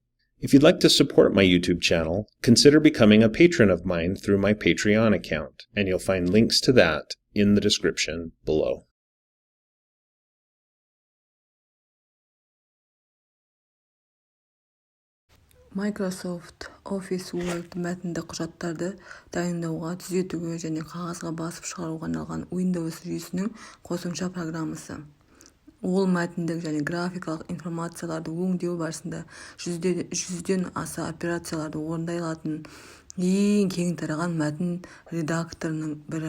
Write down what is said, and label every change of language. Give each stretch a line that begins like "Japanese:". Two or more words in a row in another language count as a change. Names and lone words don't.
English: If you'd like to support my YouTube channel, consider becoming a patron of mine through my Patreon account, and you'll find links to that in the description below.
Kazakh: Microsoft Office Word мәтінді құжаттарды дайындауға, түзетуге және қағазға басып шығаруға арналған Windows жүйесінің қосымша программасы. Ол мәтіндік және графикалық информацияларды өңдеу барысында жүзден аса операцияларды орындай алатын ең кең тараған мәтін редакторының бірі.